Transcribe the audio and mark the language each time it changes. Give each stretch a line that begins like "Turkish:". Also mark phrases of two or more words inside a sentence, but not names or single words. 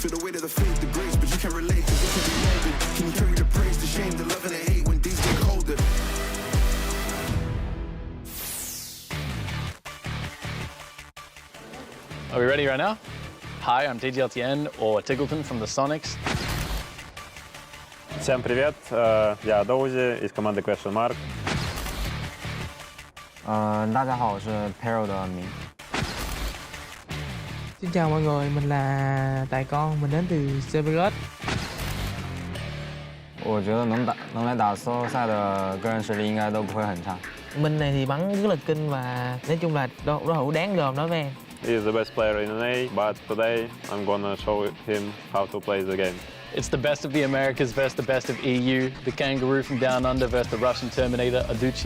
English: Feel the weight of the faith, the grace, but you can't relate because it can be molded. Can you carry the praise, the shame, the love, and the hate when days get colder? Are we ready right now? Hi, I'm DGLTN, or Tiggleton from the Sonics.
Russian: Всем привет, я Доузи из команды Question Mark.
Chinese: 大家好，我是 Pero 的明。
Vietnamese: Xin chào mọi người, mình là Tài Con, mình đến từ Emirates.
Chinese: 我觉得能来打 solo 赛的个人实力应该都不会很差。
Vietnamese: Mình này thì bắn rất là kinh và nói chung là đối thủ đáng gờm đối với em.
English: He's the best player in NA, but today I'm gonna show him how to play the game. It's the best of the Americas versus the best of EU, the Kangaroo from Down Under versus the Russian Terminator, Aduchi.